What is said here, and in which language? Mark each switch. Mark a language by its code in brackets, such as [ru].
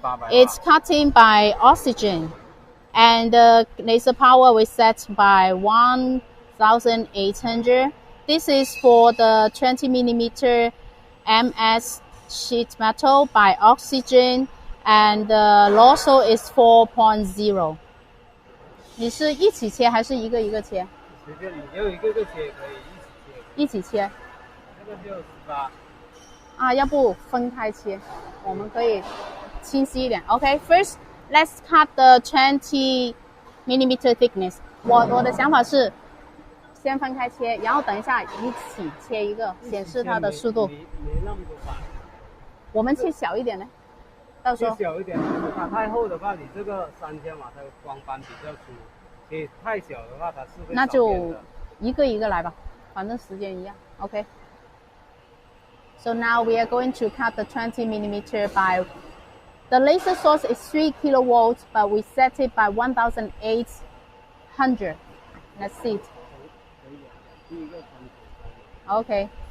[en] It's cutting by oxygen, and the laser power we set by 1,800. This is for the 20 millimeter MS sheet metal by oxygen, and the nozzle is 4.0. [zh] 你是一起切还是一个一个切？随便你要一个个切也可以，一起切。这个就18。啊，要不分开切，我们可以清晰一点。 Okay, first let's cut the 20 millimeter thickness. 我的想法是先分开切，然后等一下一起切一个，显示它的速度。没那么多板。我们切小一点呢，到时候。切小一点，它太厚的话，你这个3000瓦它的光斑比较粗；切太小的话，它是会那就一个一个来吧，反正时间一样。OK。 [en] So now we are going to cut the 20 millimeter by, the laser source is 3 kilovolts, but we set it by 1800. Let's see it. Okay.